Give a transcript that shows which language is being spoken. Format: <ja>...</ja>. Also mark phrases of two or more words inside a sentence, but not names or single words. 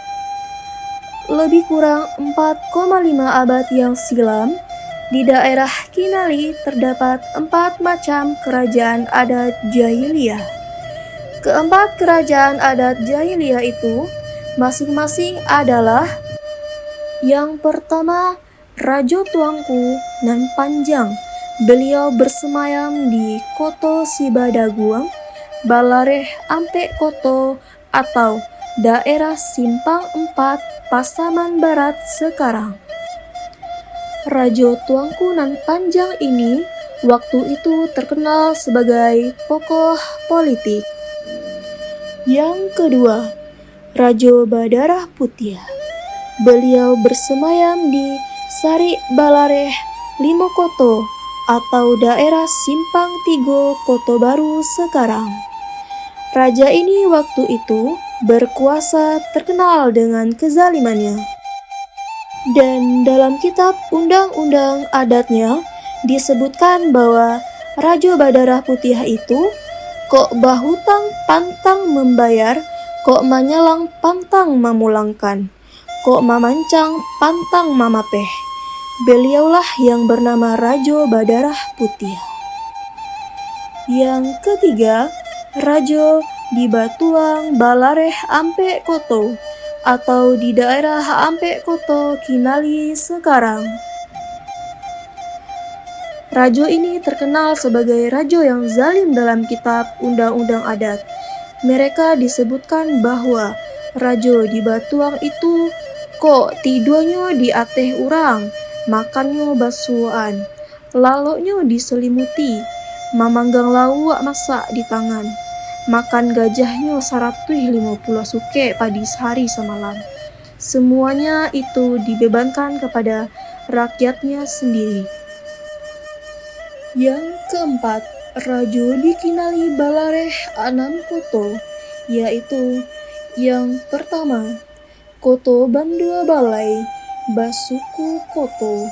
<id>Lebih kurang 4,5 abad yang silam, Di daerah Kinali terdapat 4 macam kerajaan adat jahiliyah. Keempat kerajaan adat jahiliyah itu masing-masing adalah: yang pertama, Rajo Tuanku Nan Panjang. Beliau bersemayam di Koto Sibadaguang, Balareh Ampe Koto atau daerah Simpang 4, Pasaman Barat sekarang. Rajo Tuanku Nan Panjang ini waktu itu terkenal sebagai tokoh politik. Yang kedua, Rajo Badarah Putih. Beliau bersemayam di Sari Balareh Limokoto atau daerah Simpang 3 Koto Baru sekarang. Raja ini waktu itu berkuasa terkenal dengan kezalimannya. Dan dalam kitab undang-undang adatnya disebutkan bahwa Rajo Badarah Putih itu</id> <min>kok bahutang pantang membayar, kok manyalang pantang memulangkan, kok mamancang pantang mamapeh.</min> <id>Beliaulah yang bernama Rajo Badarah Putih. Yang ketiga, Rajo di Batuang Balareh Ampe Koto atau di daerah Ampe Koto Kinali sekarang. Rajo ini terkenal sebagai rajo yang zalim dalam kitab undang-undang adat. Mereka disebutkan bahwa Rajo di Batuang itu kok tidurnya</id> <min>di ateh urang,</min> <id>makannya basuhan,</id> <min>laloknya diselimuti, mamanggang lawak</min> <id>masak di tangan, makan gajahnya 150 suke padi sehari semalam. Semuanya itu dibebankan kepada rakyatnya sendiri. Yang keempat, Rajo di Kinali Balareh 6 Koto, yaitu yang pertama, Koto Bandua Balai, Basuku Koto.</id>